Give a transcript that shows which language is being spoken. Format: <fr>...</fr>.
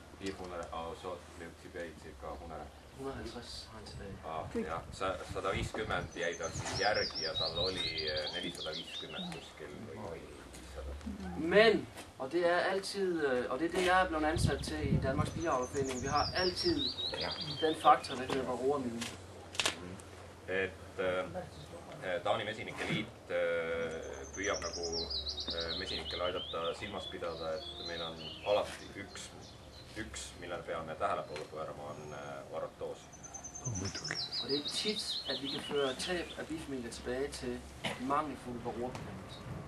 <da>400, og så blev tilbage cirka 100. 150 har han tilbage.</da> <et>Ja, 150 jäi tal siis järgi ja tal oli 450 kuskil või 500.</et> <da>Men, og det er altid, og det er det, jeg er blevet ansat til i Danmarks Biavlerforening, vi har altid den faktor, der hedder varroamine.</da> <et>Et Taani Mesinike Liit püüab nagu mesinikele aidata silmas pidada, et meil on alati üks millele peame tähelepanu pöörama, on varrotoos.</et> <da>Og det er tit, at vi kan føre tab af bifamilier tilbage til mangelfuld varroabekæmpelse.</da>